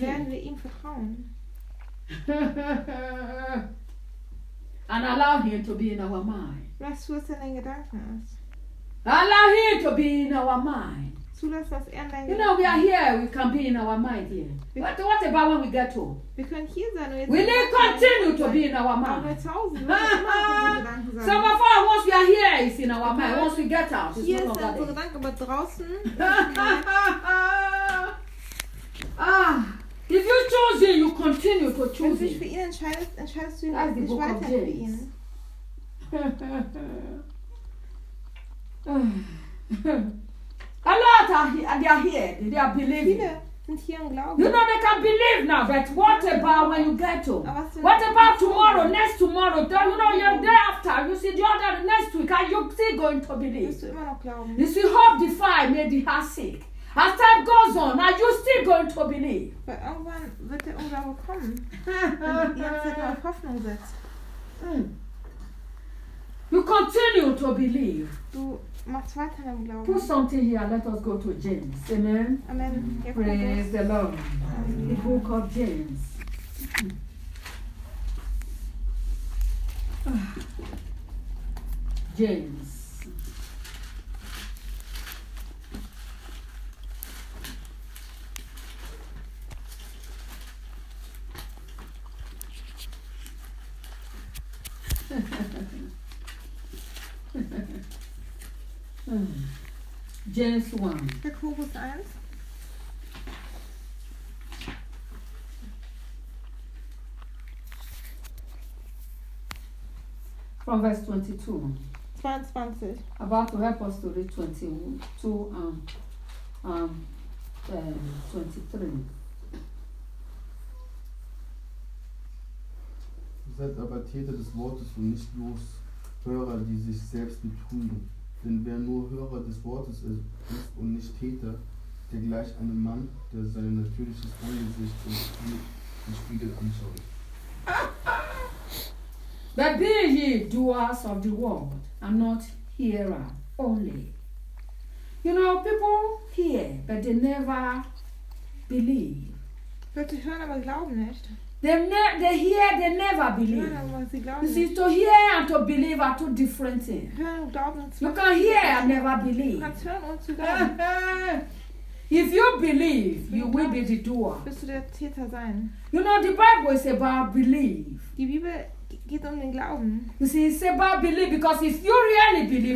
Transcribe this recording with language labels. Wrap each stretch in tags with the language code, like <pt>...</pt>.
<de>Wann werden wir ihm vertrauen?</de> <en>And allow him to be in our mind.</en> <de>Lass zu, dass er in deinen Gedanken ist.</de> <en>Allow him to be in our mind.</en> <de>Zulass, dass er in deinen Gedanken ist.</de> <en>You know, we are here, we can be in our mind here. But what about when we get home?</en> <de>Wir können hier sein.</de> <en>We need to continue to be in our mind.</en> <de>Aber zu Hause, wir müssen immer auf unsere Gedanken sein.</de> <en>So before, once we are here, it's in our mind. Once we get out, it's</en> <de>hier</de> <en>no longer there.</en> <de>Hier ist unsere Gedanken, aber draußen.</de> <en>If you choose him, you continue to choose him.</en> <de>Wenn du dich für ihn entscheidest, entscheidest du ihn nicht weiter für ihn.</de> <en>A lot are here, and they are here, they are believing. You know, they can believe now, but what about when you get home? What about tomorrow, next tomorrow? Don't you know, your day after, you see the other next week, are you still going to believe? You see, hope defied, made the heart sick. As time goes on, are you still going to believe?</en> <de>But irgendwann wird der Unglaube kommen, wenn ihr jetzt auf Hoffnung setzt.</de> <en>You continue to believe.</en> <de>Du machst weiter im Glauben.</de> <en>Put something here, let us go to James. Amen. Amen. Praise the Lord. The book of James. James. James 1.</en> <de>Jakobus 1.</de> <en>From verse 22. About to help us to read 22 and 23.</en> <de>Seid aber Täter des Wortes und nicht bloß Hörer, die sich selbst betrügen. Denn wer nur Hörer des Wortes ist und nicht Täter, der gleicht einem Mann, der sein natürliches Angesicht im Spiegel anschaut.</de> <en>But be ye doers of the word and not hearer only. You know, people hear, but they never believe.</en> <de>Hörte hören, aber glauben nicht.</de> <en>They hear, they never believe.</en> <de>Hören,</de> <en>you see, to hear and to believe are two different things.</en> <de>Hören,</de> <en>you can hear and never believe. If you believe, you will be the doer.</en> <de>Bist du der Täter sein?</de> <en>You know, the Bible is about belief.</en> <de>Die Bibel geht den Glauben.</de> <en>You see, it's about belief because if you really believe,</en>